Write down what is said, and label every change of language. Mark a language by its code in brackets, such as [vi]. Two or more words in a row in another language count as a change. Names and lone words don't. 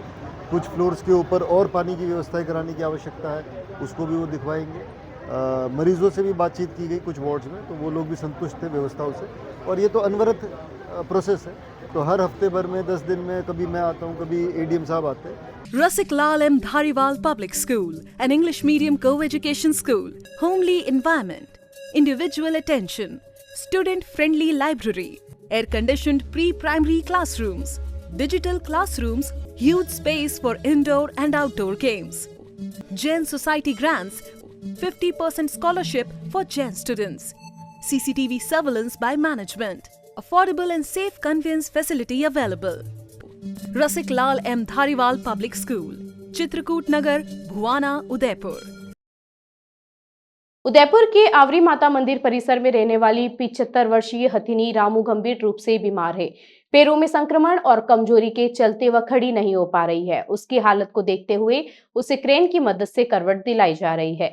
[hi] कुछ फ्लोर्स के ऊपर और पानी की व्यवस्थाएं कराने की आवश्यकता है, उसको भी वो दिखवाएंगे। मरीजों से भी बातचीत की गई कुछ वार्ड्स में, तो वो लोग भी संतुष्ट थे व्यवस्थाओं से। और ये तो अनवरत प्रोसेस है, तो हर हफ्ते भर में 10 दिन में कभी मैं आता हूँ, कभी एडीएम साहब आते हैं। [en] Rasik Lal M. Dhariwal Public School, an English medium co-education school, homely environment, individual attention, student-friendly library, air-conditioned pre-primary classrooms, digital classrooms, huge space for indoor and outdoor games. Jain Society grants 50% scholarship for Jain students. CCTV surveillance by management. Affordable and safe conveyance facility available. Rasik Lal M. Dhariwal Public School, Chitrakoot Nagar, Bhuwana, Udaipur. [hi] उदयपुर के आवरी माता मंदिर परिसर में रहने वाली 75 वर्षीय हथिनी रामू गंभीर रूप से बीमार है। पैरों में संक्रमण और कमजोरी के चलते वह खड़ी नहीं हो पा रही है। उसकी हालत को देखते हुए उसे क्रेन की मदद से करवट दिलाई जा रही है।